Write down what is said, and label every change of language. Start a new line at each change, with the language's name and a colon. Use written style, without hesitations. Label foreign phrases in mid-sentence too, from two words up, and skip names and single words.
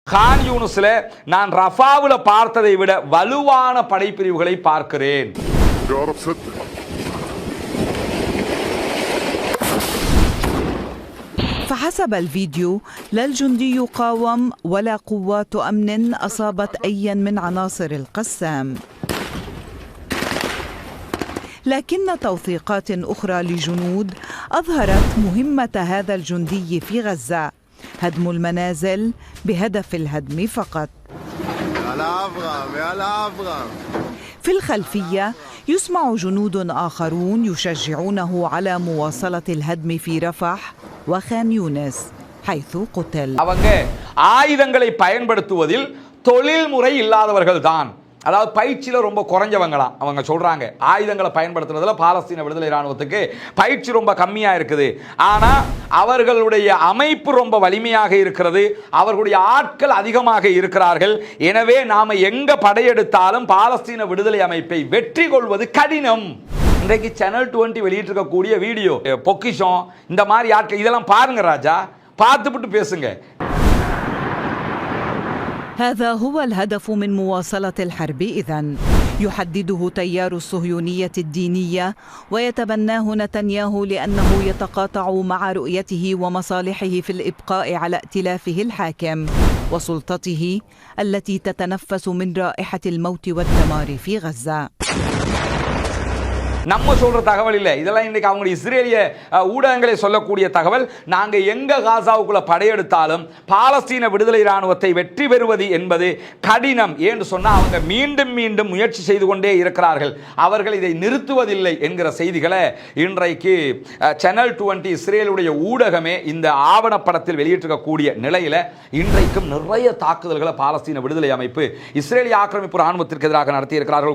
Tamil: கான் யூனுஸ்ல நான் ரஃபாவுல பார்த்ததை விட வலுவான படைப்பிரிவுகளை பார்க்கிறேன்.
Arabic: فحسب الفيديو لا الجندي يقاوم ولا قوات أمن أصابت أيا من عناصر القسام، لكن توثيقات أخرى لجنود أظهرت مهمة هذا الجندي في غزة، هدم المنازل بهدف الهدم فقط. في الخلفية يسمع جنود آخرون يشجعونه على مواصلة الهدم في رفح وخان يونس حيث قتل.
Tamil: அவங்க ஆயுதங்களை பயன்படுத்துவதில் தொழில்முறை இல்லாதவர்கள் தான், அதாவது பயிற்சியில் ரொம்ப குறைஞ்சவங்களாம் அவங்க சொல்றாங்க. ஆயுதங்களை பயன்படுத்துறதுல பாலஸ்தீன விடுதலை இராணுவத்துக்கு பயிற்சி ரொம்ப கம்மியாக இருக்குது. ஆனால் அவர்களுடைய அமைப்பு ரொம்ப வலிமையாக இருக்கிறது, அவர்களுடைய ஆட்கள் அதிகமாக இருக்கிறார்கள். எனவே நாம் எங்கே படையெடுத்தாலும் பாலஸ்தீன விடுதலை அமைப்பை வெற்றி கொள்வது கடினம். இன்றைக்கு சேனல் 20 வெளியிட்டிருக்கக்கூடிய வீடியோ பொக்கிஷம் இந்த மாதிரி ஆட்கள் இதெல்லாம் பாருங்க ராஜா, பார்த்துவிட்டு பேசுங்க.
Arabic: هذا هو الهدف من مواصلة الحرب إذن، يحدده تيار الصهيونية الدينية ويتبناه نتنياهو لأنه يتقاطع مع رؤيته ومصالحه في الإبقاء على ائتلافه الحاكم وسلطته التي تتنفس من رائحة الموت والدمار في غزة.
Tamil: நம்ம சொல்ற தகவல் இல்லை, இதெல்லாம் இன்னைக்கு அவங்க இஸ்ரேலிய ஊடகங்களை சொல்லக்கூடிய தகவல். நாங்கள் எங்க காசாவுக்குள்ள படையெடுத்தாலும் பாலஸ்தீன விடுதலை இராணுவத்தை வெற்றி பெறுவது என்பது கடினம் என்று சொன்னா அவங்க மீண்டும் மீண்டும் முயற்சி செய்து கொண்டே இருக்கிறார்கள், அவர்கள் இதை நிறுத்துவதில்லை என்கிற செய்திகளை இன்றைக்கு சேனல் 20 இஸ்ரேலுடைய ஊடகமே இந்த ஆவணப்படத்தில் வெளியிட்டிருக்கக்கூடிய நிலையில இன்றைக்கும் நிறைய தாக்குதல்களை பாலஸ்தீன விடுதலை அமைப்பு இஸ்ரேலிய ஆக்கிரமிப்பு இராணுவத்திற்கு எதிராக நடத்தி இருக்கிறார்கள்.